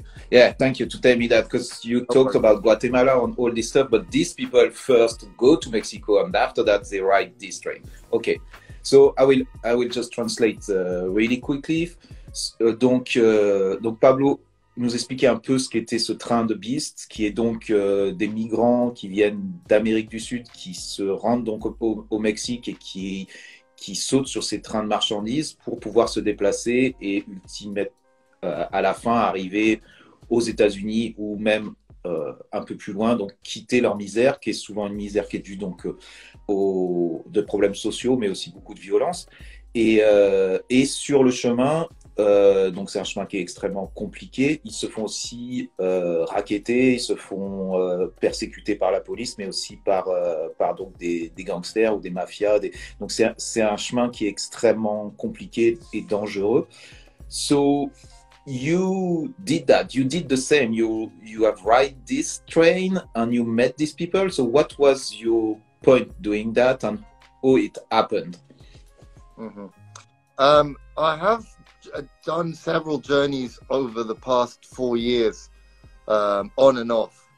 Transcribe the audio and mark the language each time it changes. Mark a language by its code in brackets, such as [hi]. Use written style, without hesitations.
[en] Yeah, thank you to tell me that, because you talked about Guatemala and all this stuff, but these people first go to Mexico and after that they ride this train. Okay, so I will just translate really quickly. [fr] Donc Pablo nous expliquait un peu ce qu'était ce train de Beast, qui est donc des migrants qui viennent d'Amérique du Sud, qui se rendent donc au Mexique et qui qui sautent sur ces trains de marchandises pour pouvoir se déplacer et à la fin arriver aux États-Unis ou même un peu plus loin, donc quitter leur misère, qui est souvent une misère qui est due donc de problèmes sociaux, mais aussi beaucoup de violence. Et sur le chemin, donc c'est un chemin qui est extrêmement compliqué. Ils se font aussi racketter, ils se font persécuter par la police, mais aussi par donc des gangsters ou des mafias. Donc c'est un chemin qui est extrêmement compliqué et dangereux. [en] So you did that. You did the same. You have ride this train and you met these people. So what was your point doing that and how it happened? Mm-hmm. I have done several journeys over the past 4 years, on and off.